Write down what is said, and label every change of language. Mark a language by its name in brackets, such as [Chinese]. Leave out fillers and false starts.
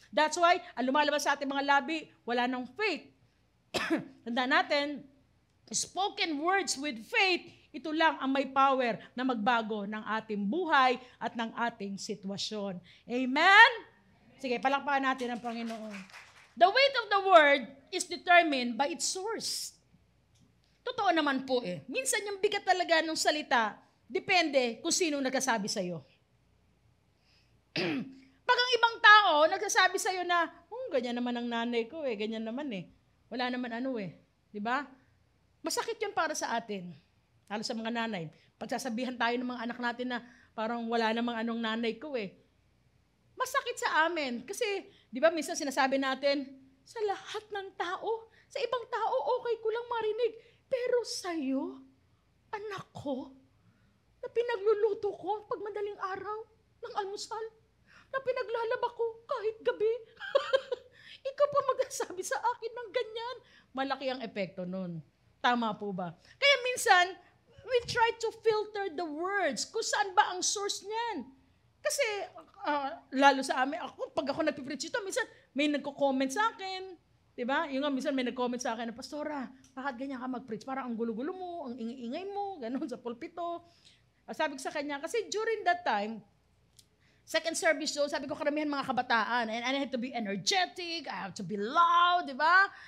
[English] That's why, [Filipino] ang lumalabas sa ating mga labi, wala nang faith. Tandaan natin, [English] spoken words with faith, [Filipino] ito lang ang may power na magbago ng ating buhay at ng ating sitwasyon. Amen? Sige, palakpakan natin ang Panginoon. [English] The weight of the word is determined by its source. [Filipino] Totoo naman po Minsan yung bigat talaga ng salita, depende kung sino nagsasabi sa'yo. Pag ang ibang tao nagsasabi sa'yo na, ganyan naman ang nanay ko ganyan naman Wala naman di ba? Masakit yun para sa atin. Lalo sa mga nanay. Pagsasabihan tayo ng mga anak natin na parang wala namang anong nanay ko Masakit sa amin. Kasi, di ba, minsan sinasabi natin, sa lahat ng tao, sa ibang tao, okay ko lang marinig. Pero sa'yo, anak ko, na pinagluluto ko pag madaling araw ng almusal, na pinaglalaba ko kahit gabi, ikaw pa magsasabi sa akin ng ganyan. Malaki ang epekto nun. Tama po ba? Kaya minsan, [English] we try to filter the words. [Filipino] Kung saan ba ang source niyan? Kasi, lalo sa amin, pag ako nagpipreach ito, minsan may nagko-comment sa akin. Diba? Yung nga, minsan may nag-comment sa akin na, Pastora, bakit ganyan ka mag-preach? Parang ang gulo-gulo mo, ang ingay-ingay mo, ganun sa pulpito. Sabi ko sa kanya, kasi [English] during that time, second service show, [Filipino] sabi ko karamihan mga kabataan, [English] and I have to be energetic, I have to be loud, [Filipino] di ba?